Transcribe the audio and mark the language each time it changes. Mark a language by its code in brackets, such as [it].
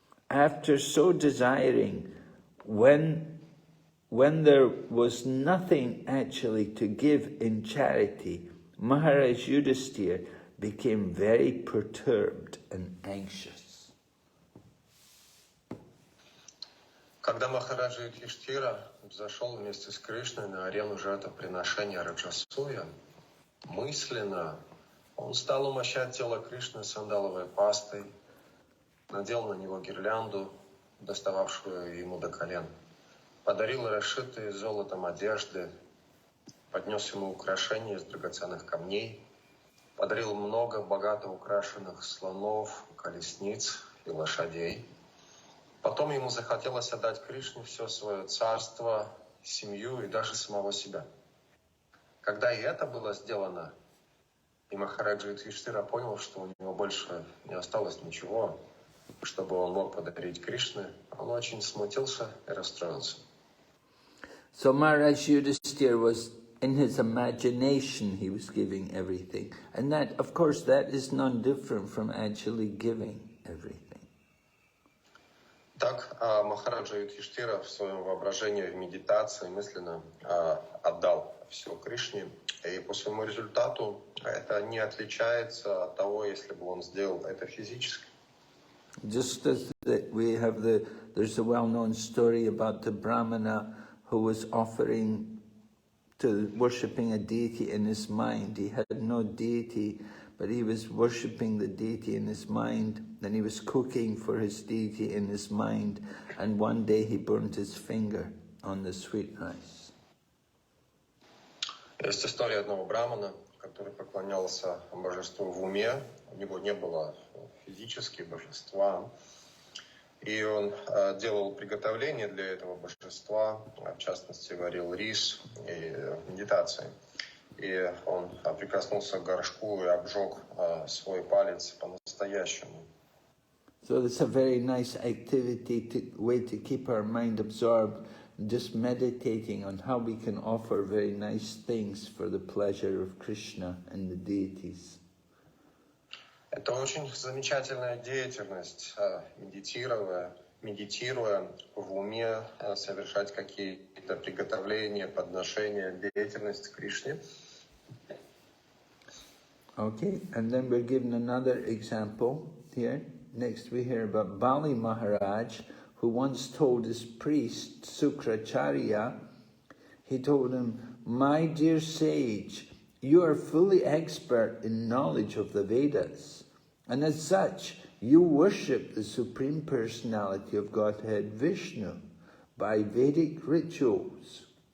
[en] After so desiring, when there was nothing actually to give in charity, Maharaj Yudhisthira became very perturbed and anxious. [ru] Когда Махараджа Юдхиштхира взошел вместе с Кришной на арену жертвоприношения Раджасуя, мысленно он стал умощать тело Кришны сандаловой пастой, надел на него гирлянду, достававшую ему до колен, подарил расшитые золотом одежды, поднес ему украшения из драгоценных камней, подарил много богато украшенных слонов, колесниц и лошадей. Потом ему захотелось отдать Кришне все свое царство, семью и даже самого себя. Когда и это было сделано, и Махараджа Юдхиштира понял, что у него больше не осталось ничего, чтобы он мог подарить Кришне, он очень смутился и расстроился. [en] So Maharaj Yudhisthira was, in his imagination, he was giving everything. And that, of course, that is non-different from actually giving everything. [ru] Так Махараджа Юдхиштира в своем воображении, в медитации мысленно отдал все Кришне. И по своему результату это не отличается от того, если бы он сделал это физически. [en] Just as we have there's a well-known story about the Brahmana who was worshipping a deity in his mind. He had no deity, but he was worshipping the deity in his mind, and he was cooking for his deity in his mind, and one day he burnt his finger on the sweet rice. [ru] Есть история одного брамана, который поклонялся божеству в уме. У него не было физически божества. И он делал приготовление для этого божества, в частности, варил рис и медитации. И он прикоснулся к горшку и обжег свой палец по-настоящему. [en] So it's a very nice activity, way to keep our mind absorbed, just meditating on how we can offer very nice things for the pleasure of Krishna and the deities. [ru] Это очень замечательная деятельность, медитируя в уме, совершать какие-то приготовления, подношения, деятельность Кришне. [en] Okay, and then we're given another example here. Next we hear about Bali Maharaj, who once told his priest, Sukracharya, he told him, "My dear sage, you are fully expert in knowledge of the Vedas, and as such, you worship the Supreme Personality of Godhead Vishnu by Vedic rituals.